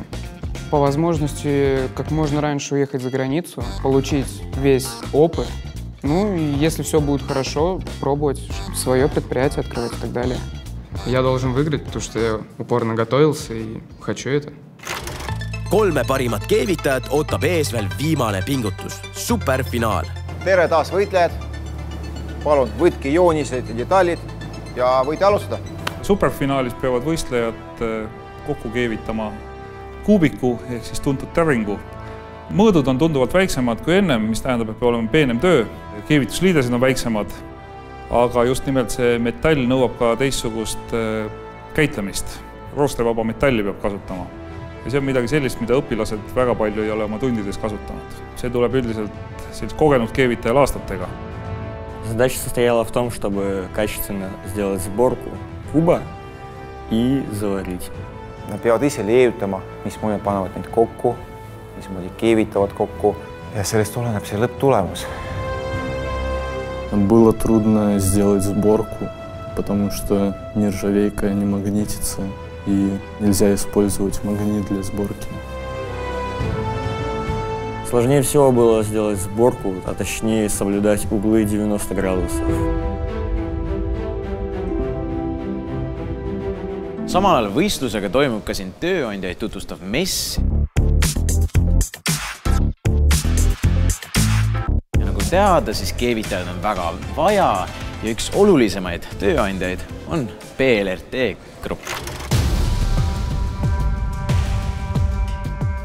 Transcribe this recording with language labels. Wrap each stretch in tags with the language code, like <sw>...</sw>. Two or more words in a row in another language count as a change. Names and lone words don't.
<ru>По возможности как можно раньше уехать за границу, получить весь опыт. И если все будет хорошо, пробовать свое предприятие открывать и так далее. Я должен выиграть, потому что я упорно готовился и хочу это.</ru> <et>3 parimat keevitajat ootab ees veel viimane pingutus, superfinaal. Tere taas võitlejad. Palun, võtke joonised ja detaalid ja võite alustada. Superfinaalis peavad võistlejad kokku keevitama kuubiku ehk siis tuntud täringu. Mõõdud on tunduvalt väiksemad kui ennem, mis tähendab, et peab olema peenem töö. Keevitusliidesed on väiksemad, aga just nimelt see metall nõuab ka teistsugust käitlemist. Roostervaba metalli peab kasutama. Ja see on midagi sellist, mida õpilased väga palju ei ole oma tundides kasutanud. See tuleb üldiselt kogenud keevitajal aastatega.</et> <ru>Задача состояла в том, чтобы качественно сделать сборку куба и заварить.</ru> <et>Nad peavad ise leiutama, mismoodi panevad neid kokku, mismoodi keevitavad kokku ja sellest oleneb see lõpptulemus.</et> <ru>Было трудно сделать сборку, потому что нержавейка не магнитится и нельзя использовать магнит для сборки. Сложнее всего было сделать сборку, а точнее соблюдать углы 90 градусов.</ru> <et>Samal ajal võistlusega toimub ka siin tööandjaid tutvustav mess. Ja nagu teada, siis keevitajad on väga vaja ja üks olulisemaid tööandjaid on PLRT grupp.</et>